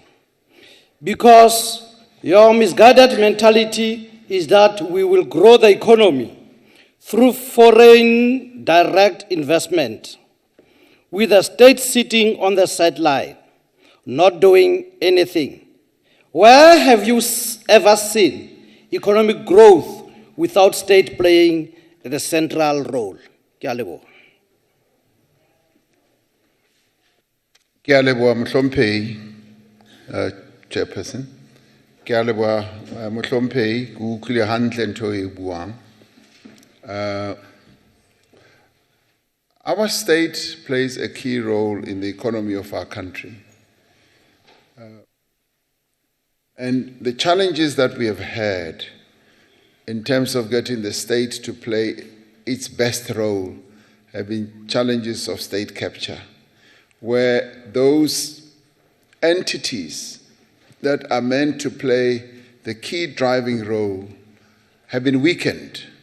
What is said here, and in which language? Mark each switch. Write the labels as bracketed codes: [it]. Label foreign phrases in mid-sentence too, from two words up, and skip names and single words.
[en] Because your misguided mentality is that we will grow the economy through foreign direct investment, with the state sitting on the sideline, not doing anything. Where have you ever seen economic growth without state playing the central role? [st] Ke a leboha. Ke a leboha, Mhlomphehi, Chairperson. Ke a leboha, mohlomphehi, ke utlwile hantle ntho e buang. [en] Our state plays a key role in the economy of our country. And the challenges that we have had in terms of getting the state to play its best role have been challenges of state capture, where those entities that are meant to play the key driving role have been weakened.